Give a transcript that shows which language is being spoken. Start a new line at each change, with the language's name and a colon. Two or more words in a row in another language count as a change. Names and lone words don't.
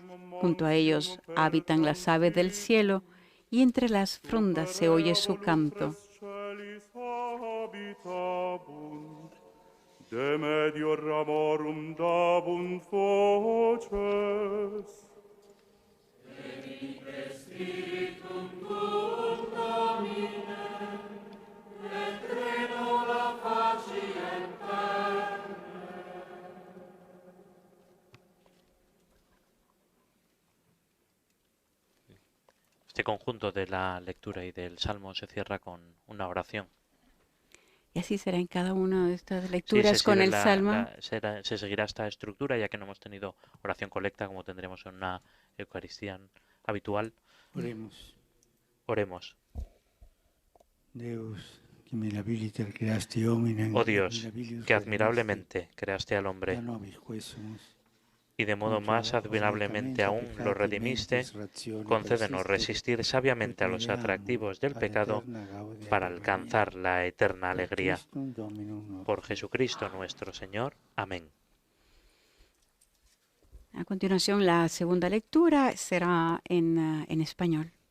Spanish: Junto a ellos habitan las aves del cielo y entre las frondas se oye su canto.
Latin: De medio ramorum dabunt voces. Spiritum tuum Domine, et renova faciem terrae.
Spanish: Este conjunto de la lectura y del Salmo se cierra con una oración. Y así será en cada una de estas lecturas con el Salmo. Se seguirá esta estructura, ya que no hemos tenido oración colecta como tendremos en una Eucaristía habitual. Oremos. Oremos.
Latin: Deus, que mirabiliter creaste hominem,
Spanish: Oh Dios, que admirablemente creaste al hombre
Latin: da nobis quesumus,
Spanish: y de modo más admirablemente aún lo redimiste, concédenos resistir sabiamente a los atractivos del pecado para alcanzar la eterna alegría. Por Jesucristo nuestro Señor. Amén. A continuación, la segunda lectura será en español.